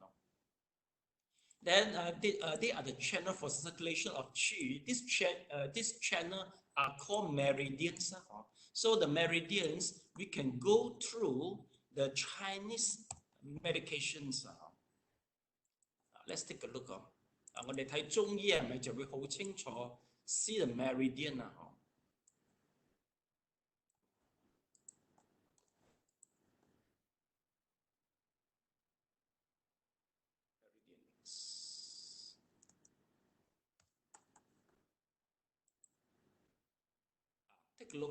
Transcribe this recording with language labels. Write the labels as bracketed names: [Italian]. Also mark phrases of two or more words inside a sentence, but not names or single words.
[English] Then they are the channel for circulation of qi. This channel are called meridians. So the meridians, we can go through the Chinese medications. Let's take a look. [Cantonese] 我哋睇中醫係咪就會好清楚 [English] see the meridian [Cantonese] 啊？ [English] Take a look.